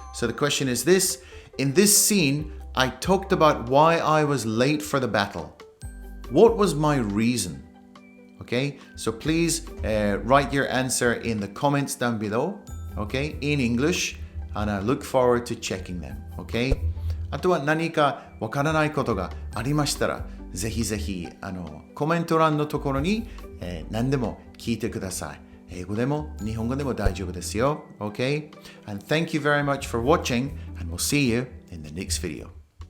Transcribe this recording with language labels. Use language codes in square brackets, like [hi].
[en] So the question is this. In this scene, I talked about why I was late for the battle. What was my reason? Okay, so please write your answer in the comments down below, okay, in English, and I look forward to checking them, okay? [ja] あとは何かわからないことがありましたら、ぜひぜひコメント欄のところに、何でも聞いてください。英語でも日本語でも大丈夫ですよ、 [en] okay? And thank you very much for watching, and we'll see you in the next video.